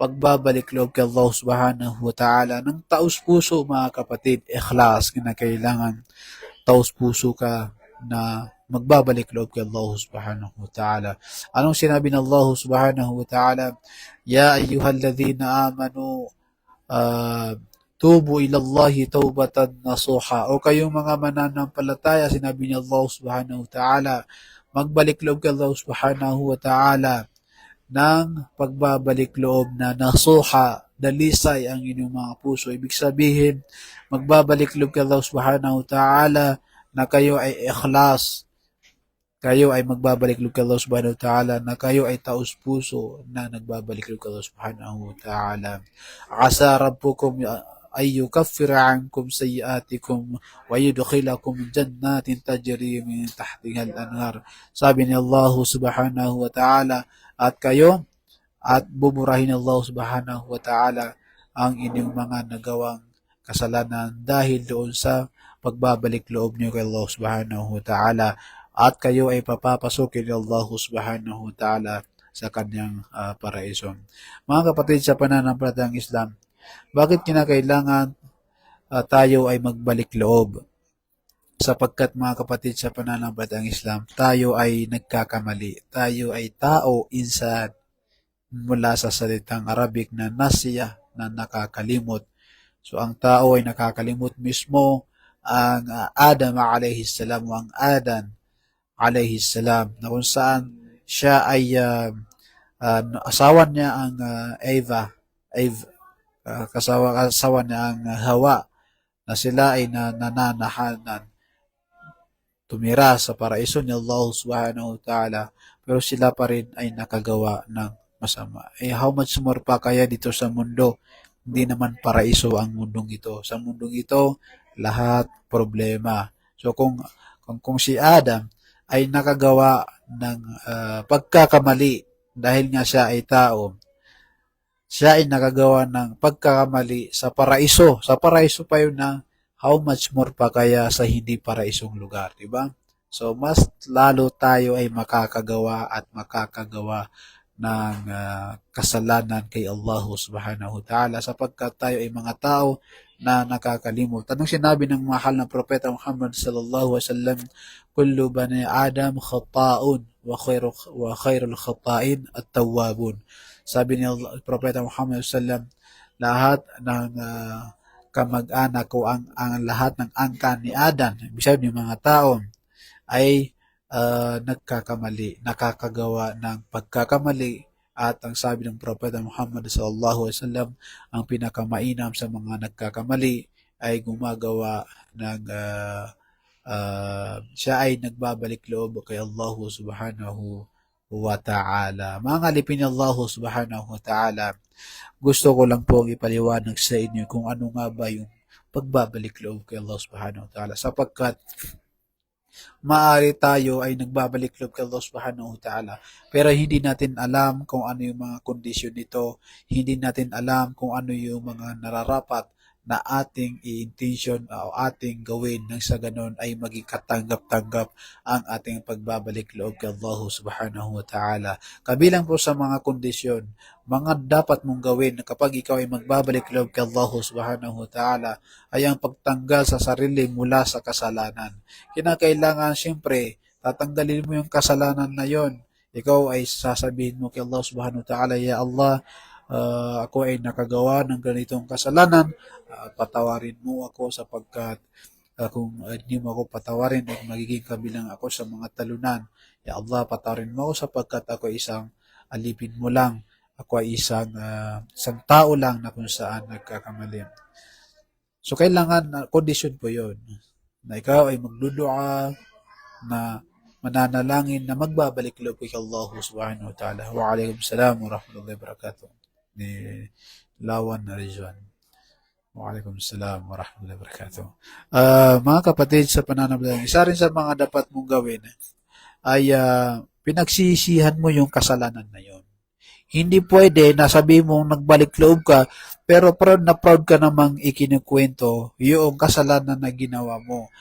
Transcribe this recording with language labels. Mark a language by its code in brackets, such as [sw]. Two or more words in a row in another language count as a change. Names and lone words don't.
[tl] pagbabalik loob kay Allah [ar] سبحانه وتعالى [tl] ng taos puso mga kapatid, ikhlas, kinakailangan taos puso ka na magbabalik loob kay Allah [ar] سبحانه وتعالى. [tl] Anong sinabi ng Allah [ar] سبحانه وتعالى? يا أيها الذين آمنوا توبوا إلى الله توبة نصوحا. [tl] O kayong mga mananampalataya, sinabi ni Allah [ar] سبحانه وتعالى, [tl] magbalik loob kay Allah [ar] سبحانه وتعالى [tl] ng pagbabalik loob na nasuha, dalisay ang inyong mga puso. Ibig sabihin, magbabalik loob kay Allah [ar] سبحانه وتعالى [tl] na kayo ay ikhlas, kayo ay magbabalik loob kay Allah [ar] سبحانه وتعالى [tl] na kayo ay taos puso na nagbabalik loob kay Allah [ar] سبحانه وتعالى. عسى ربكم أن يكفر عنكم سيئاتكم ويدخلكم جنات تجري من تحتها الأنهار. [tl] Sabi ni Allah [ar] سبحانه وتعالى, [tl] at kayo at buburahin ni Allah [ar] سبحانه وتعالى [tl] ang inyong mga nagawang kasalanan dahil doon sa pagbabalik loob niyo kay Allah [ar] سبحانه وتعالى, [tl] at kayo ay papapasukin ni Allah [ar] سبحانه وتعالى [tl] sa kanyang paraiso. Mga kapatid sa pananampalatayang Islam, bakit kinakailangan tayo ay magbalik loob? Sapagkat mga kapatid sa pananampalatayang Islam, tayo ay nagkakamali. Tayo ay tao, insan, mula sa salitang Arabic na nasiya, na nakakalimot. So ang tao ay nakakalimot mismo. Ang Adam [ar] عليه السلام [tl] o ang Adan [ar] عليه السلام, [tl] na kung saan siya ay asawa niya ang Eva, kasawa niya ang Hawa, na sila ay nananahanan tumira sa paraiso ni Allah [ar] سبحانه وتعالى, [tl] pero sila pa rin ay nakagawa ng masama. [en] How much more [tl] pa kaya dito sa mundo? Hindi naman paraiso ang mundong ito. Sa mundong ito, lahat problema. So kung si Adam ay nakagawa ng pagkakamali dahil nga siya ay tao, siya ay nakagawa ng pagkakamali sa paraiso. Sa paraiso pa yun na [en] how much more [tl] pa kaya sa hindi paraisong lugar, di ba? So, mas lalo tayo ay makakagawa at makakagawa ng kasalanan kay Allah [ar] سبحانه وتعالى [tl] sapagkat tayo ay mga tao na nakakalimot. Anong sinabi ng mahal na propeta Muhammad [ar] صلى الله عليه وسلم? كل بني آدم خطاء وخير الخطائين التوابون. [tl] Sabi ni propeta Muhammad [ar] صلى الله عليه وسلم, [tl] lahat ng kamag-anak o ang lahat ng angkan ni Adan, ibig sabihin ng mga tao, ay nagkakamali, nakakagawa ng pagkakamali, at ang sabi ng propeta Muhammad [ar] صلى الله عليه وسلم, [tl] ang pinakamainam sa mga nagkakamali ay gumagawa ng siya ay nagbabalik loob kay Allah [ar] سبحانه وتعالى. [tl] Mga alipin ni Allah [ar] سبحانه وتعالى, [tl] gusto ko lang po ipaliwanag sa inyo kung ano nga ba yung pagbabalik loob kay Allah [ar] سبحانه وتعالى, [tl] sapagkat maaari tayo ay nagbabalik loob kay Allah [ar] سبحانه وتعالى [tl] pero hindi natin alam kung ano yung mga kondisyon nito, hindi natin alam kung ano yung mga nararapat na ating i-intention o ating gawin nang sa ganon ay maging katanggap-tanggap ang ating pagbabalik loob kay Allah [ar] سبحانه وتعالى. [tl] Kabilang po sa mga kondisyon, mga dapat mong gawin kapag ikaw ay magbabalik loob kay Allah [ar] سبحانه وتعالى [tl] ay ang pagtanggal sa sarili mula sa kasalanan. Kinakailangan siyempre tatanggalin mo yung kasalanan na yon. Ikaw ay sasabihin mo kay Allah [ar] سبحانه وتعالى, [tl] Ya Allah, ako ay nakagawa ng ganitong kasalanan, patawarin mo ako sapagkat kung hindi mo ako patawarin ay magiging kabilang ako sa mga talunan. Ya Allah, patawarin mo ako sapagkat ako ay isang alipin mo lang, ako ay isang tao lang na kung saan nagkakamali. So kailangan kondisyon po yun, na ikaw ay magdudua, na mananalangin na magbabalik loob kay Allah [ar] سبحانه وتعالى. وعليكم السلام ورحمة الله وبركاته. [tl] Ni Lawan na Rizwan. [ar] وعليكم السلام ورحمة الله وبركاته. [tl] Mga kapatid sa pananampalataya, isa rin sa mga dapat mong gawin ay pinagsisihan mo yung kasalanan na yon. Hindi pwede na sabi mong nagbalik loob ka pero proud ka namang ikinukwento yung kasalanan na ginawa mo.